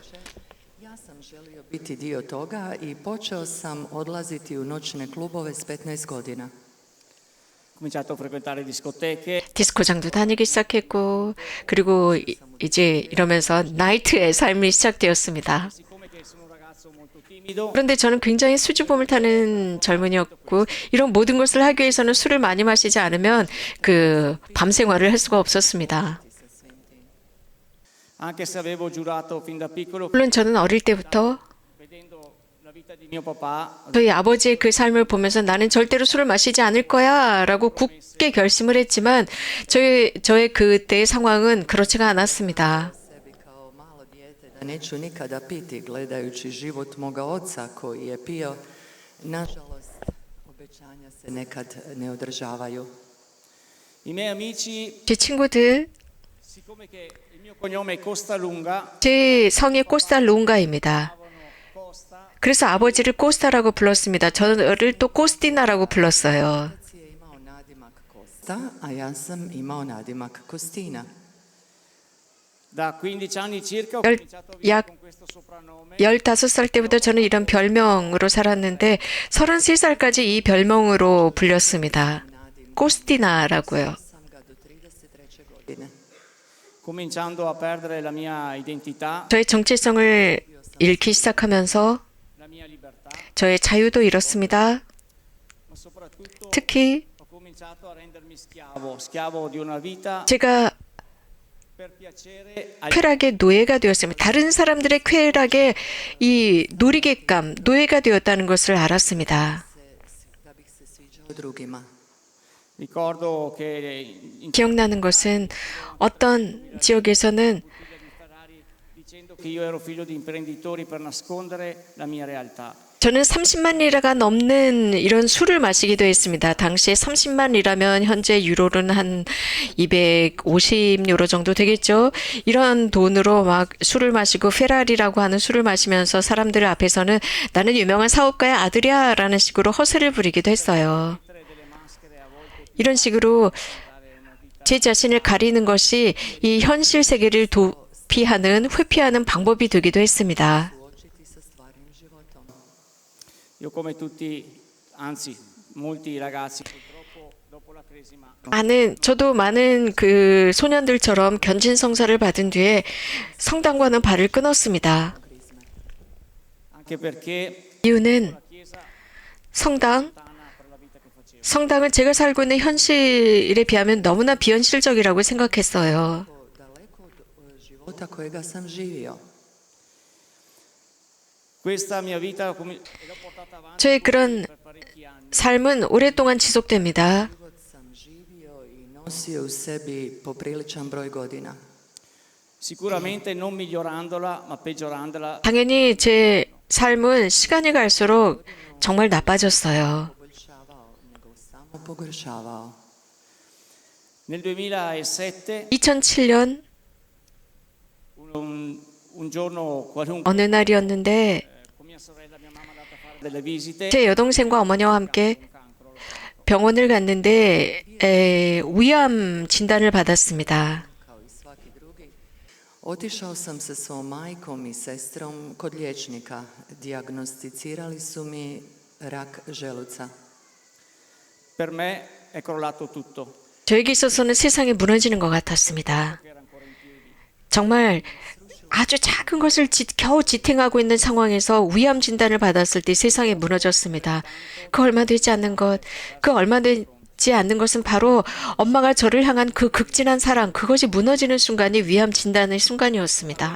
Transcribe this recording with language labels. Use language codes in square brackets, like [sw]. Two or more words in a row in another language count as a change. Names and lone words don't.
[hr] Ja sam želio biti dio toga i počeo sam odlaziti u noćne klubove s 15 godina. [it] ho cominciato a frequentare discoteche. [ko] 디스코장도 다니기 시작했고 그리고 이제 이러면서 나이트의 삶이 시작되었습니다. [it] Siccome che sono un ragazzo molto timido, [ko] 그런데 저는 굉장히 수줍음을 타는 젊은이였고 이런 모든 것을 하기 위해서는 술을 많이 마시지 않으면 그 밤 생활을 할 수가 없었습니다. [it] anche se avevo giurato fin da piccolo, [ko] 물론 저는 어릴 때부터 [it] vedendo la vita di mio papà, [ko] 저희 아버지의 그 삶을 보면서 나는 절대로 술을 마시지 않을 거야 라고 굳게 결심을 했지만 저의 그때의 상황은 그렇지가 않았습니다. [hr] Sebi kao malo dijete da neću nikada piti gledajući život moga oca koji je pio. Nažalost, obećanja se nekad ne održavaju. [it] i miei amici, [ko] 제 친구들, [it] siccome che il mio cognome è Costalunga, [ko] 제 성이 코스탈룽가입니다. [it] Costa, [ko] 그래서 아버지를 코스타라고 불렀습니다. 저를 또 코스티나라고 불렀어요. [hr] Otac je imao nadimak Kosta, a ja sam imao nadimak Kostina. [it] da 15 anni circa ho [ko] 열- [it] cominciato a vivere [ko] 약 [it] con questo soprannome. [ko] 15살 때부터 저는 이런 별명으로 살았는데 33살까지 이 별명으로 불렸습니다. 코스티나라고요. [hr] Sam ga do 33. godine. [it] Cominciando a perdere la mia identità, [ko] 저의 정체성을 잃기 시작하면서 [it] la mia libertà, [ko] 저의 자유도 잃었습니다. [it] ma soprattutto [ko] 특히 [it] ho cominciato a rendermi schiavo di una vita [ko] 제가 [it] per piacere agli [ko] 쾌락의 노예가 되었습니다. 다른 사람들의 쾌락에 이 놀이객감, 노예가 되었다는 것을 알았습니다. [hr] Da bih se sviđao drugima. [it] Ricordo che in [ko] 기억나는 것은 어떤 지역에서는 [it] bottiglia di Ferrari dicendo che io ero figlio di imprenditori per nascondere la mia realtà. [ko] 저는 30만 리라가 넘는 이런 술을 마시기도 했습니다. 당시에 30만 리라면 현재 유로는 한 250유로 정도 되겠죠. 이런 돈으로 막 술을 마시고 페라리라고 하는 술을 마시면서 사람들 앞에서는 나는 유명한 사업가의 아들이야 라는 식으로 허세를 부리기도 했어요. 이런 식으로 제 자신을 가리는 것이 이 현실 세계를 회피하는 방법이 되기도 했습니다. [hr] Suočiti sa stvarnim životom. [it] Io come tutti, anzi molti ragazzi purtroppo dopo la cresima [ko] 저도 많은 그 소년들처럼 견진성사를 받은 뒤에 성당과는 발을 끊었습니다. [it] anche perché [ko] 이유는 [it] la Chiesa [ko] 성당, [it] lontana per la vita che facevo. [ko] 성당은 제가 살고 있는 현실에 비하면 너무나 비현실적이라고 생각했어요. [hr] daleko od života kojega sam živio. [it] Questa mia vita l'ho portata avanti [ko] 저의 그런 [it] per parecchi anni. [ko] 삶은 오랫동안 지속됩니다. [hr] Život sam živio i nosio u sebi popriličan broj godina. [it] Sicuramente non migliorandola, ma peggiorandola. [ko] 당연히 제 삶은 시간이 갈수록 정말 나빠졌어요. [hr] Poboljšavao, nego samo pogoršavao. [it] Nel 2007, [ko] 2007년 [it] un giorno qualunque, [ko] 어느 날이었는데 [it] con mia sorella e mia mamma è andata a fare delle visite. [ko] 제 여동생과 어머니와 함께 [it] Cancro. [ko] 병원을 갔는데 위암 진단을 받았습니다. [hr] Kao i svaki drugi. Otišao sam sa svom majkom i sestrom kod liječnika. Dijagnosticirali su mi rak želuca. [it] Per me è crollato tutto. [ko] 저에게 있어서는 세상이 무너지는 것 같았습니다. [it] Era ancora in piedi. [ko] 정말 아주 작은 것을 겨우 지탱하고 있는 상황에서 위암 진단을 받았을 때 세상이 무너졌습니다. 그 얼마 되지 않는 것, 그 얼마 되지 않는 것은 바로 엄마가 저를 향한 그 극진한 사랑, 그것이 무너지는 순간이 위암 진단의 순간이었습니다.